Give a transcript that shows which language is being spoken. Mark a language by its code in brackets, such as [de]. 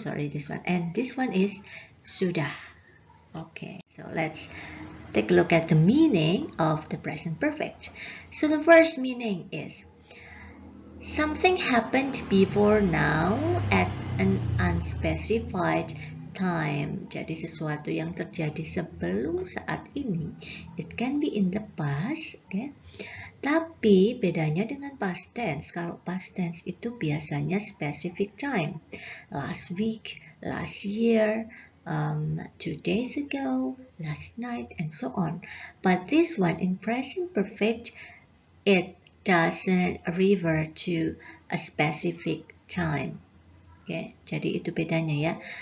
[en] Sorry, this one, and this one is sudah. Okay, so let's take a look at the meaning of the present perfect. So the first meaning is something happened before now at an unspecified time. [id] Jadi sesuatu yang terjadi sebelum saat ini. [en] It can be in the past, okay? [id] Tapi bedanya dengan past tense. Kalau past tense itu biasanya specific time. [en] Last week, last year, 2 days ago, last night, and so on. But this one in present perfect, it doesn't refer to a specific time. [id] Okay, jadi itu bedanya ya.